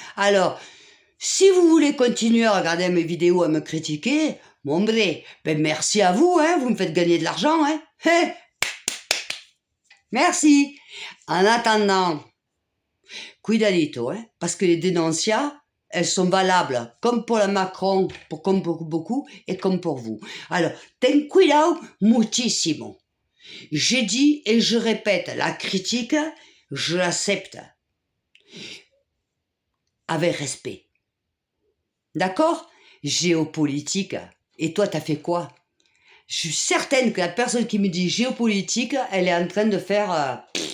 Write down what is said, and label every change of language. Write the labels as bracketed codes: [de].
[fr] Alors, si vous voulez continuer à regarder mes vidéos, à me critiquer, mon bré, ben merci à vous, hein, vous me faites gagner de l'argent, hein. Merci. En attendant, [es] cuidadito, [fr] hein, parce que les dénoncias, elles sont valables, comme pour la Macron, comme pour beaucoup, et comme pour vous. Alors, [es] ten cuidado muchísimo. [fr] J'ai dit et je répète, la critique, je l'accepte. Avec respect. D'accord? Géopolitique. Et toi, t'as fait quoi? Je suis certaine que la personne qui me dit géopolitique, elle est en train de faire...